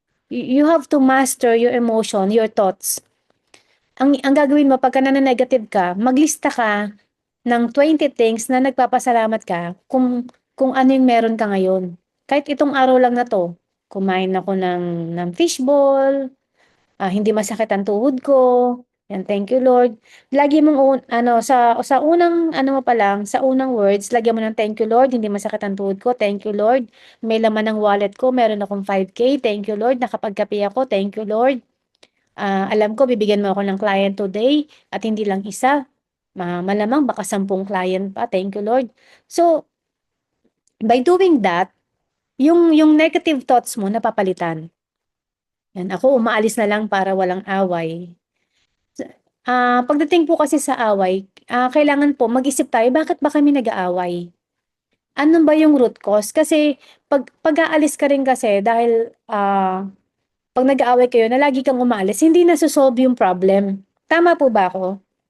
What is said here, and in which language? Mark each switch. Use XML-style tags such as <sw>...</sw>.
<en>You have to master your emotion, your thoughts.</en> <tl>Ang gagawin mo pagka negative ka, maglista ka ng 20 things na nagpapasalamat ka kung ano yung meron ka ngayon. Kahit itong araw lang na to, kumain ako ng fishball, hindi masakit ang tuhod ko. Yan,</tl> <en>thank you Lord.</en> <tl>Lagi mong sa unang ano mo pa lang, sa unang words, lagyan mo ng</tl> <en>thank you Lord,</en> <tl>hindi masakit ang tuhod ko.</tl> <en>Thank you Lord.</en> <tl>May laman ng wallet ko, meron akong 5K. Thank you Lord. Nakapagkape ako. Thank you Lord. Alam ko bibigyan mo ako ng client today at hindi lang isa. Malamang baka 10 client pa.</tl> <en>Thank you Lord. So, by doing that,</en> <tl>yung negative thoughts mo napapalitan. Yan, ako umaalis na lang para walang away. Pagdating po kasi sa away, kailangan po mag-isip tayo, bakit ba kami nag-aaway? Ano ba yung root cause? Kasi pag-aalis ka rin kasi dahil pag nag-aaway kayo na lagi kang umaalis, hindi na solve yung problem. Tama po ba ako?</tl>